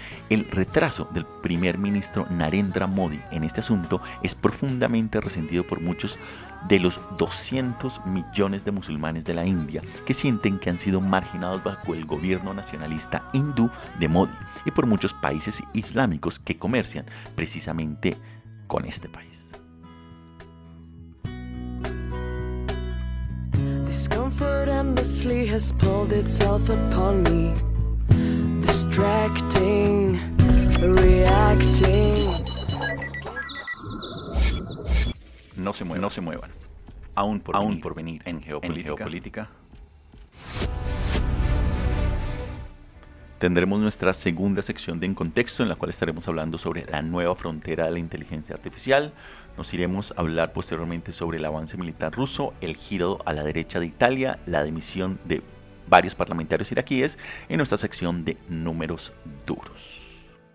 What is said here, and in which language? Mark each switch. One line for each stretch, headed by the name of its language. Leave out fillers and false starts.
Spanish: El retraso del primer ministro Narendra Modi en este asunto es profundamente resentido por muchos de los 200 millones de musulmanes de la India que sienten que han sido marginados bajo el gobierno nacionalista hindú de Modi y por muchos países islámicos que comercian precisamente con este país.
English: Discomfort endlessly has pulled itself upon me, distracting, reacting.
Spanish: No se muevan. Aún por venir en geopolítica. Tendremos nuestra segunda sección de En Contexto, en la cual estaremos hablando sobre la nueva frontera de la inteligencia artificial. Nos iremos a hablar posteriormente sobre el avance militar ruso, el giro a la derecha de Italia, la dimisión de varios parlamentarios iraquíes, en nuestra sección de Números Duros.